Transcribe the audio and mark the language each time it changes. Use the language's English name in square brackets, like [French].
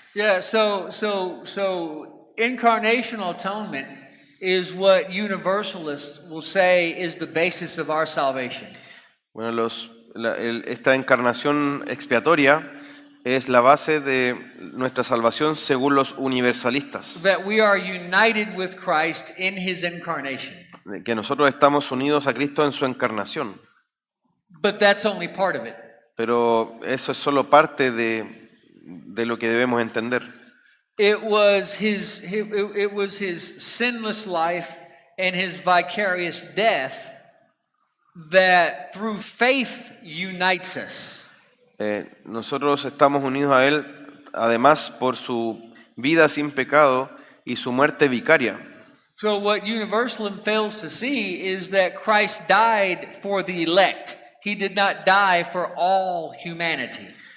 [English] Yeah, so incarnational atonement is what universalists will say is the basis of our salvation. [Spanish] Bueno, esta encarnación expiatoria es la base de nuestra salvación según los universalistas. [English] That we are united with Christ in his incarnation. [Spanish] Que nosotros estamos unidos a Cristo en su encarnación. [English] But that's only part of it. [Spanish] Pero eso es solo parte de lo que debemos entender. [English] It was his sinless life and his vicarious death that through faith unites us. [Spanish] Nosotros estamos unidos a Él, además por su vida sin pecado y su muerte vicaria. [English] So what Universalism fails to see is that Christ died for the elect. He did not die for all humanity.